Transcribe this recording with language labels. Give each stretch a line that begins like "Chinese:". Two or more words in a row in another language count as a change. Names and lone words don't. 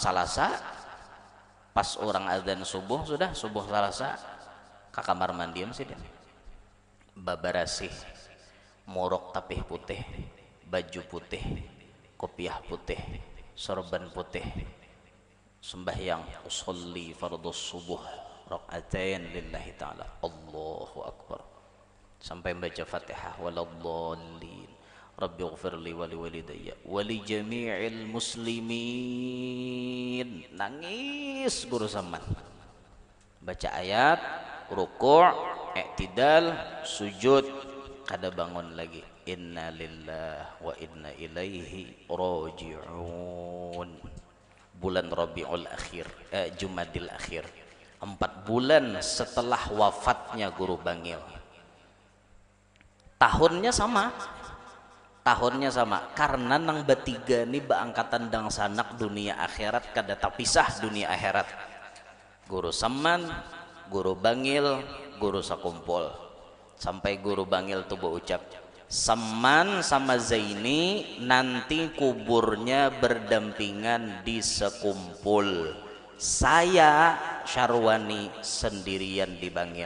Banjar: Salasa pas orang azan subuh sudah subuh Salasa ke kamar mandian sih dia babarasih morok tapih putih baju putih kopiah putih sorban putih sembahyang
Arabic: أصلي فرض الصبح ركعتين لله تعالى الله أكبر
Banjar: sampai baca Fatihah
Arabic: ولا الضالين رب اغفر لي ولوالدي و لجميع المسلمين
Banjar: nangis guru saman baca ayat ruku' i'tidal sujud kada bangun lagi
Arabic: إنا لله وإنا إليه راجعون
Banjar: bulan Rabiul Akhir Jumadil Akhir 4 bulan setelah wafatnya guru Bangil tahunnya sama karena nang bertiga nih baangkatan dang sanak dunia akhirat kada tapisah dunia akhirat guru Saman guru Bangil guru sakumpul sampai guru bangil tuh berucap, Saman sama Zaini
Indonesian: nanti kuburnya berdampingan di sekumpul, saya Syarwani sendirian di Bangil.